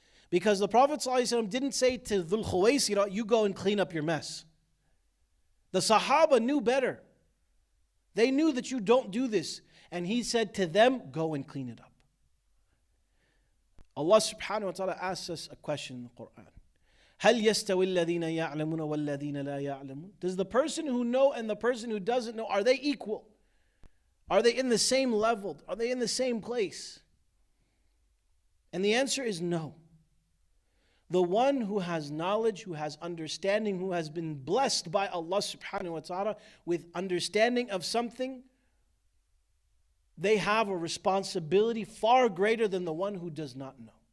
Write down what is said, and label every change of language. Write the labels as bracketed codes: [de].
[en] Because the Prophet ﷺ didn't say to Dhul Khuwaysira, you go and clean up your mess. The Sahaba knew better. They knew that you don't do this. And he said to them, go and clean it up. Allah subhanahu wa ta'ala asks us a question in the Quran. [ar] هل يستوي الذين يعلمون والذين لا يعلمون? [en] Does the person who knows and the person who doesn't know, are they equal? Are they in the same level? Are they in the same place? And the answer is no. The one who has knowledge, who has understanding, who has been blessed by Allah subhanahu wa ta'ala with understanding of something, they have a responsibility far greater than the one who does not know.